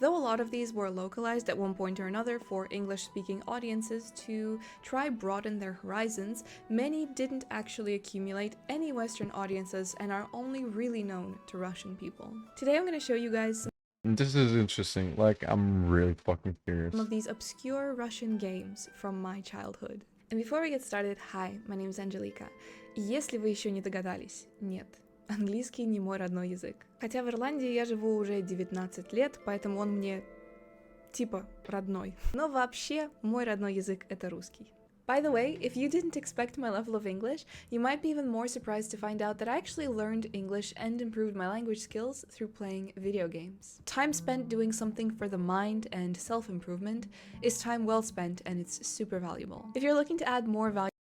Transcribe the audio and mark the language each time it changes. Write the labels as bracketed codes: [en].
[en] Though a lot of these were localized at one point or another for English-speaking audiences to try broaden their horizons, many didn't actually accumulate any Western audiences and are only really known to Russian people. Today I'm going to show you guys This is interesting. Like, I'm really fucking curious. some of these obscure Russian games from my childhood. And before we get started, hi, my name is Angelica. [ru] Если вы еще не догадались, нет, английский не мой родной язык. Хотя в Ирландии я живу уже 19 лет, поэтому он мне типа родной. Но вообще мой родной язык это русский. [en] By the way, if you didn't expect my level of English, you might be even more surprised to find out that I actually learned English and improved my language skills through playing video games. Time spent doing something for the mind and self-improvement is time well spent, and it's super valuable. If you're looking to add more value,